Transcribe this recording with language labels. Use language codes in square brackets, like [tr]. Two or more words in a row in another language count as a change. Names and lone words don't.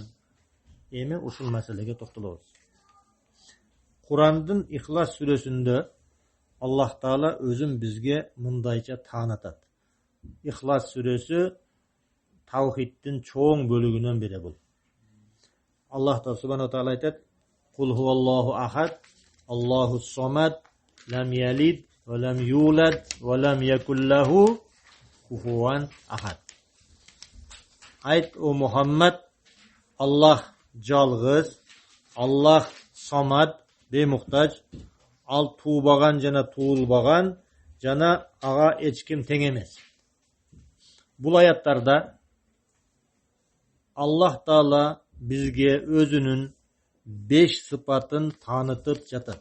[ky] Эми ушул маселеге токтолобуз. Курандын Ихлас сүрөсүндө Аллах Таала өзүн бизге мындайча таанытат. Ихлас сүрөсү тавхиддин чоң бөлүгүнөн бири бул. [ar] الله سبحانه وتعالى айтат: "قل هو الله أحد، الله الصمد، لم يلد، ولم يولد، ولم يكن له كفوا أحد." [ky] Айт, о Мухаммад, Аллах жалгыз, Аллах самад, беймуктаж, ал туубаган жана туулбаган, жана ага эч ким тең эмес. Бул аяттарда Аллах Таала бизге өзүнүн 5 сыпатын таанытып жатат.